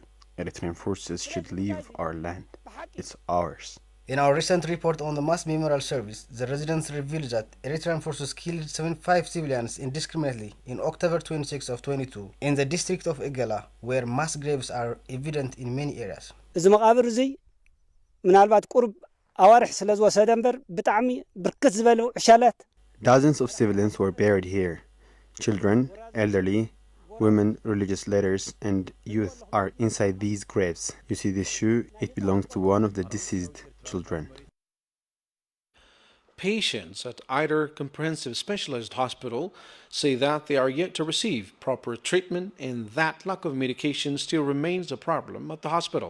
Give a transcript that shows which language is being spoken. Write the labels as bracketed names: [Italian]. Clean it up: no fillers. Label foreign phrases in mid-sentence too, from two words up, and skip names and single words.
[English] Eritrean forces should leave our land. It's ours. In our recent report on the mass memorial service, the residents revealed that Eritrean forces killed 75 civilians indiscriminately in October 26 of 22 in the district of Igala, where mass graves are evident in many areas. [Tigrinya] እዚ መቃብር እዚ ምናልባት ቁርብ ኣዋርሕ ስለ ዝወሰደ እምበር ብጣዕሚ ብርክት ዝበሉ ዕሻላት [English] Dozens of civilians were buried here. Children, elderly, women, religious leaders, and youth are inside these graves. You see this shoe? It belongs to one of the deceased children. Patients at either comprehensive specialized hospital say that they are yet to receive proper treatment and that lack of medication still remains a problem at the hospital.